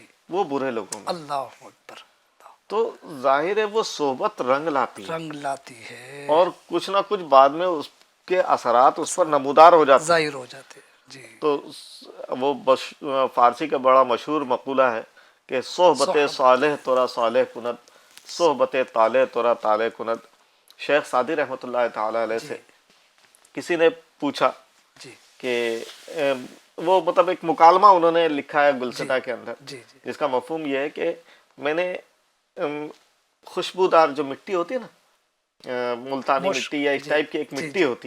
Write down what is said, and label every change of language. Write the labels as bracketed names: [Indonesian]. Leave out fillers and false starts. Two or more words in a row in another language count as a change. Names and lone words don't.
[Urdu] وہ برے لوگوں میں، [Arabic] اللہ اکبر، [Urdu] تو ظاہر ہے وہ صحبت رنگ لاتی ہے، رنگ لاتی ہے اور کچھ نہ کچھ بعد میں اس کے اثرات اس پر نمودار ہو جاتے ہیں، ظاہر ہو جاتے ہیں جی۔ تو وہ فارسی کا بڑا مشہور مقولہ ہے کہ [Persian] صحبت صالح تورا صالح کند، صحبت طالح تورا طالح کند۔ [Urdu] شیخ سعدی [Arabic] رحمۃ اللہ تعالی علیہ [Urdu] سے کسی نے پوچھا جی کہ وہ مطلب ایک مکالمہ انہوں نے لکھا ہے گلستہ کے اندر، جی جی جس کا مفہوم یہ ہے کہ میں نے خوشبودار جو مٹی ہوتی ہے نا، ملتانی مٹی یا اس ٹائپ کی ایک مٹی ہوتی ہے،